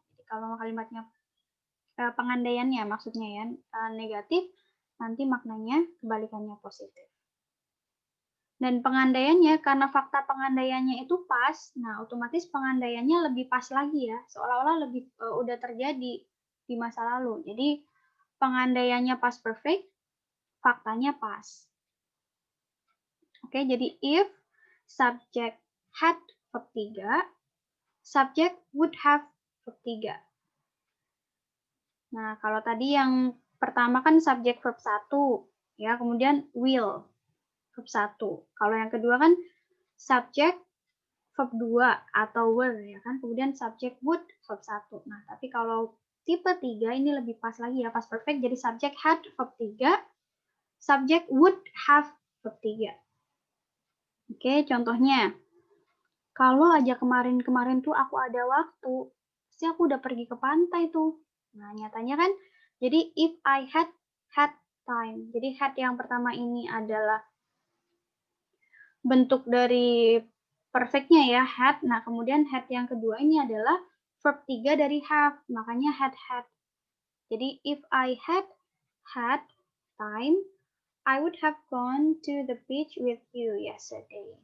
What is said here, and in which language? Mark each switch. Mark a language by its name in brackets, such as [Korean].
[Indonesian] Jadi kalau kalimatnya pengandaiannya maksudnya ya negatif, nanti maknanya kebalikannya positif. Dan pengandaiannya, karena fakta pengandaiannya itu pas, nah otomatis pengandaiannya lebih pas lagi ya, seolah-olah lebih udah terjadi di masa lalu. Jadi pengandaiannya past perfect, faktanya pas. [English] Oke, jadi if subject had verb 3, subject would have verb 3. [Indonesian] Nah, kalau tadi yang pertama kan subject verb 1, ya, kemudian will verb 1. Kalau yang kedua kan subject verb 2 atau were, ya kan, kemudian subject would verb 1. Nah, tapi kalau tipe 3 ini lebih pas lagi ya, pas perfect, jadi [English] subject had verb 3, [Indonesian] subject would have verb 3. Oke, contohnya, kalau aja kemarin-kemarin tuh aku ada waktu, pasti aku udah pergi ke pantai tuh. Nah, nyatanya kan, jadi [English] if I had time. [Indonesian] Jadi had yang pertama ini adalah bentuk dari perfectnya ya, had. Nah, kemudian had yang kedua ini adalah verb 3 dari have, makanya had. [English] Jadi, if I had time, I would have gone to the beach with you yesterday.